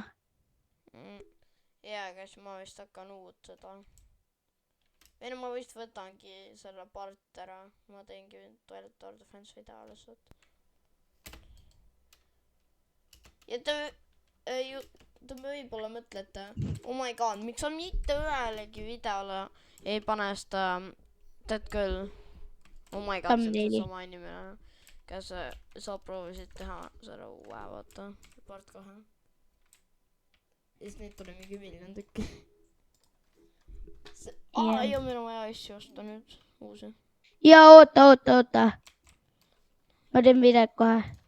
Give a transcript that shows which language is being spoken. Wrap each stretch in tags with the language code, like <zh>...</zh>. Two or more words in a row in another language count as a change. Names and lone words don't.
<et>Ja, aga siis ma vist hakkan uut seda. Või no ma vist võtangi selle part ära. Ma teengi Toilet Tour Defense video alles. Ja te võib-olla mõtlete,</et> <en>oh my god,</en> <et>miks sa mitte ühelegi videole ei pane seda, tead küll,</et> <en>oh my god,</en> <et>see on sama inimene, kes sa proovisid teha selle uue, vaata, part 2. Ja siis neid tuli mingi miljon tükki. Ja meil on vaja asju osta nüüd, uusi. Ja oota. Ma teen videot kohe.</et>